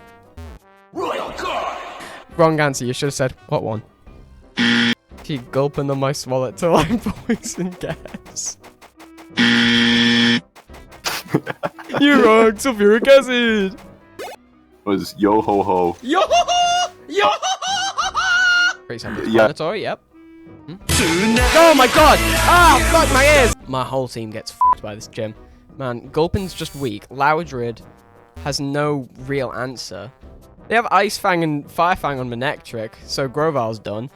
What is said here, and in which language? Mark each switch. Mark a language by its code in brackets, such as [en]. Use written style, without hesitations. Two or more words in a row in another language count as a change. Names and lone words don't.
[en] Royal Guard! Wrong answer, you should have said, what one? Keep gulping on my swallow till I'm poison gas. You're wrong, sulfuric acid! Was yo ho ho. Yo ho ho! Yo ho ho! Pretty self-explanatory, yep. Oh my god! Ah, fuck my ears! My whole team gets fucked by this gym. Man, Gulpin's just weak. Loudred has no real answer. They have Ice Fang and Fire Fang on Manectric, so Grovyle's done.